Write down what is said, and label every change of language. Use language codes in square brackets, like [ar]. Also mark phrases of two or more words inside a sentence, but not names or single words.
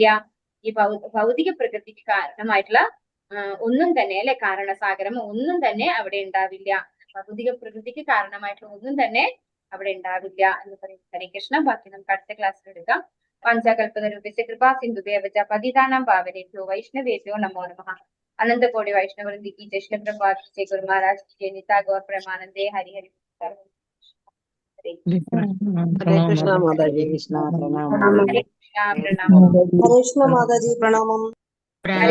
[ml] ഈ ഭൗതിക പ്രകൃതിക്ക് കാരണമായിട്ടുള്ള ഒന്നും തന്നെ, അല്ലെ? കാരണസാഗരമോ ഒന്നും തന്നെ അവിടെ ഉണ്ടാവില്ല. ഭൗതിക പ്രകൃതിക്ക് കാരണമായിട്ടുള്ള ഒന്നും തന്നെ അവിടെ ഉണ്ടാവില്ല എന്ന് പറയും. [sa] ഹരേ കൃഷ്ണ. [ml] ബാക്കി നമുക്ക് അടുത്ത ക്ലാസ്സിൽ എടുക്കാം. [sa] പഞ്ചകൽപതരൂപസ്യ കൃപാ സിന്ധുദേവച പതിതാനാം പാവനേഭ്യോ വൈഷ്ണവേഭ്യോ നമോ നമഃ. അനന്തകോടി വൈഷ്ണവൃന്ദി [hi] की जय। श्री प्रभुपाद की जय। गुरु महाराज की जय। [bn] নিতা গৌর প্রেমানন্দে। হরি হরি। [hi] हरे कृष्ण माताजी। कृष्ण प्रणाम। हरे कृष्ण प्रणाम। हरे कृष्ण माताजी प्रणामम।